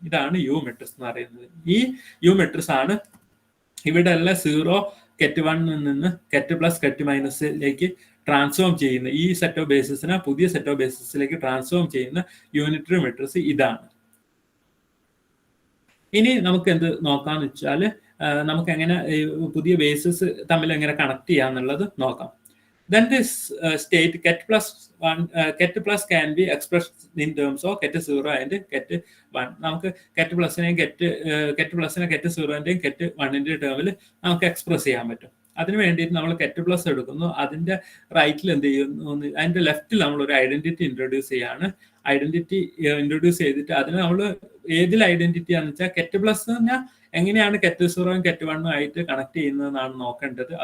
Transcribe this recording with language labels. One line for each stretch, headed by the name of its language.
Malayalam: ഇതാണ് U matrix എന്ന് പറയുന്നത്. ഈ യു മെട്രിക്സ് ആണ് ഇവിടെ എല്ലാം 0 get 1 നിന്ന് get പ്ലസ് get മൈനസിലേക്ക് ട്രാൻസ്ഫോം ചെയ്യുന്ന, ഈ സെറ്റ് ഓഫ് ബേസിസിനെ പുതിയ സെറ്റ് ഓഫ് ബേസിസിലേക്ക് ട്രാൻസ്ഫോം ചെയ്യുന്ന യൂണിറ്ററി മെട്രിക്സ് ഇതാണ്. ഇനി നമുക്ക് എന്ത് നോക്കാന്ന് വെച്ചാൽ നമുക്ക് എങ്ങനെ പുതിയ ബേസിസ് തമ്മിൽ എങ്ങനെ കണക്ട് ചെയ്യാന്നുള്ളത് നോക്കാം.
English: Then this state get plus can be expressed in terms of get 0 and get 1.
Malayalam: നമുക്ക് get പ്ലസിനെയും get 0ന്റെയും get 1ന്റെയും ടേമിൽ നമുക്ക് എക്സ്പ്രസ് ചെയ്യാൻ പറ്റും. അതിന് വേണ്ടിയിട്ട് നമ്മൾ get പ്ലസ് എടുക്കുന്നു, അതിന്റെ റൈറ്റിൽ എന്ത് ചെയ്യുന്നു, അതിന്റെ ലെഫ്റ്റിൽ നമ്മൾ ഒരു ഐഡന്റിറ്റി ഇൻട്രൊഡ്യൂസ് ചെയ്യാണ്. ഐഡന്റിറ്റി ഇൻട്രൊഡ്യൂസ് ചെയ്തിട്ട് അതിന് നമ്മൾ ഏതിൽ ഐഡന്റിറ്റി ആണെന്ന് വെച്ചാൽ get പ്ലസ് പറഞ്ഞാൽ എങ്ങനെയാണ് get 0 get 1 ആയിട്ട് കണക്ട് ചെയ്യുന്നതെന്നാണ് നോക്കേണ്ടത്.